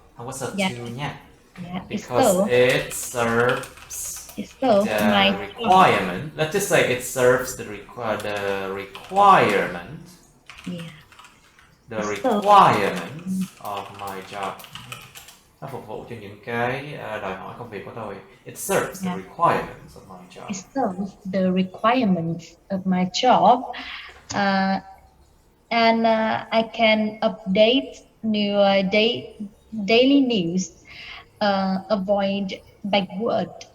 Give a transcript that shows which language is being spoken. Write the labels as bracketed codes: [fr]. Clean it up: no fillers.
[vi] Không có serve [en] Yeah. [vi] to nha. [en] Yeah, Because it serves my the requirement. Let's just say it serves the requirement. Yeah. The requirements of my job. [vi] Nó phục vụ cho những cái đòi hỏi công việc của tôi. [en] It serves the requirements of my job. It serves the requirements of my job, and I can update new daily news, avoid backward.